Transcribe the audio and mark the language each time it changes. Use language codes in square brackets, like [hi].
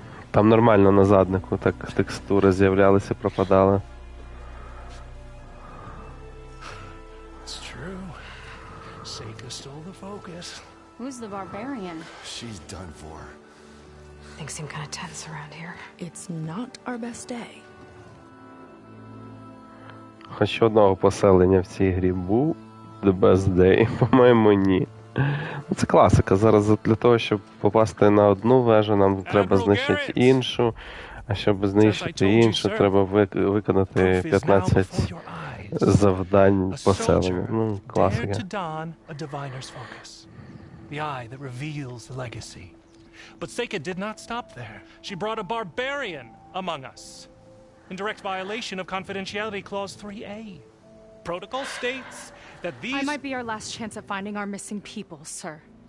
[uk] Там нормально на заднику так текстури з'являлися, пропадали. [en] It's true. Seika stole the focus. Who's the barbarian? She's done for. Things seem kind of tense around here. It's not our best day. [uk] Хоч одного поселення в цій грі був [en] The Best Day, [uk] по-моєму, ні. Ну, це класика. Зараз для того, щоб попасти на одну вежу, нам треба знищити іншу, а щоб знищити іншу, треба виконати 15 завдань поселення. Ну, класика. [en] Dared to don a diviner's focus. The eye that reveals the legacy. But Seika did not stop there. She brought a barbarian among us. In direct violation of Confidentiality Clause 3A. Protocol states that these... I might be our last chance at finding our missing people, sir.